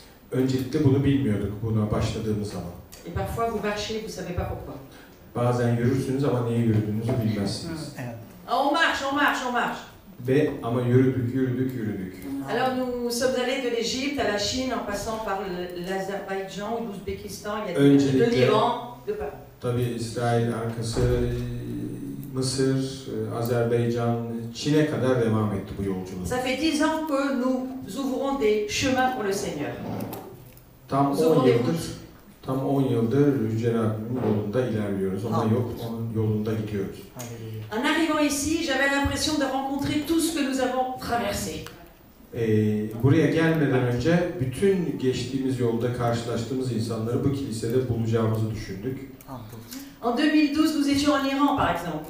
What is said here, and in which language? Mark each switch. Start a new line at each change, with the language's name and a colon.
Turkish: Öncelikle bunu bilmiyorduk buna başladığımız zaman.
French: Et parfois, vous marchez, vous ne savez pas pourquoi.
Turkish: Bazen yürürsünüz ama niye yürüdüğünüzü bilmezsiniz.
French: On marche, on marche, on marche.
Turkish: Ama yürüdük.
French: Alors nous sommes allés de l'Égypte à la Chine en passant par l'Azerbaïdjan ou l'Ouzbékistan, il y a de l'Iran, de partout.
Turkish: Tabii İsrail arkası, Mısır, Azerbaycan, Çin'e kadar devam etti bu yolculuk.
French: Ça fait 10 ans que nous ouvrons des chemins pour le Seigneur.
Turkish: Tam 10 yıldır Yüce Rabbim'in yolunda ilerliyoruz. Onun yolunda gidiyoruz.
French: En arrivant ici, j'avais l'impression de rencontrer tout ce que nous avons traversé.
Turkish: Buraya gelmeden önce bütün geçtiğimiz yolda karşılaştığımız insanları bu kilisede bulacağımızı düşündük.
French: En 2012, nous étions en Iran, par exemple.